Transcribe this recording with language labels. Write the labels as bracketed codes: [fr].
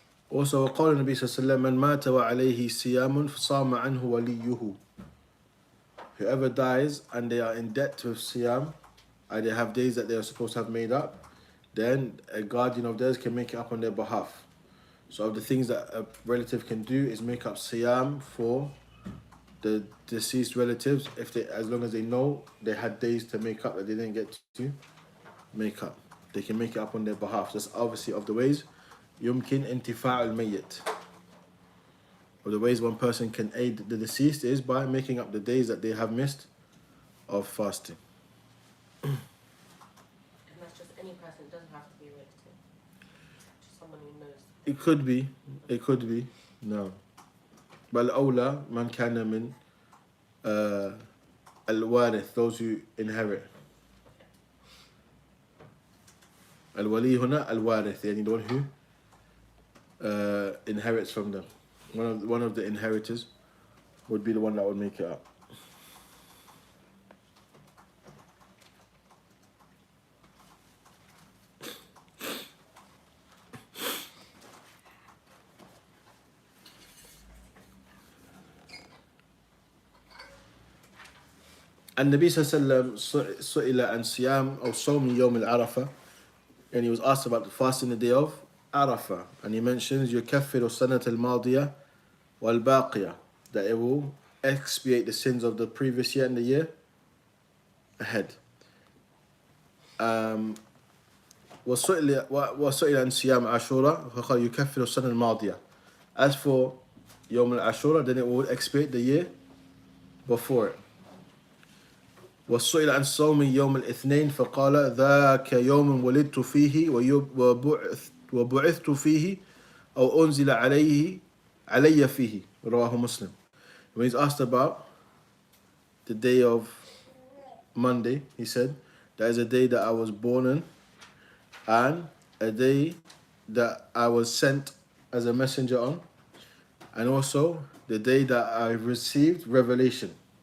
[ar] Also, وقال النبي صلى الله عليه وسلم من مات وعليه صيام فصام عنه وليه. [en] Whoever dies and they are in debt with siyam, and they have days that they are supposed to have made up, then a guardian of theirs can make it up on their behalf. So of the things that a relative can do is make up siyam for the deceased relatives, if they, as long as they know they had days to make up that they didn't get to make up. They can make it up on their behalf. That's obviously of the ways [ar] يمكن انتفاع الميت. [en] Of the ways one person can aid the deceased is by making up the days that they have missed of fasting. And that's just any person, it doesn't have to be a relative. Just someone who knows. It could be. It could be. No. [ar] بل أولى من كان من الوارث, [en] those who inherit. [ar] الولي هنا الوارث, يعني [en] the one who inherits from them. One of the inheritors would be the one that would make it up. [ar] النبي صلى الله عليه وسلم سئل عن صيام أو صوم يوم العرفة, [en] and he was asked about fasting the day of Arafah, and he mentions [ar] يكفر السنة الماضية والباقية, [en] that it will expiate the sins of the previous year and the year ahead. [ar] وسئل عن صيام عاشوراء فقال يكفر السنة الماضية. [en] As for يوم العاشوراء, then it will expiate the year before it. [ar] وسئل عن صوم يوم الاثنين فقال ذاك يوم ولدت فيه وبعثت فيه أو أنزل علي فيه, رواه مسلم. [en] When he's asked about the day of Monday, he said, that is a day that I was born in, and a day that I was sent as a messenger on, and also the day that I received revelation.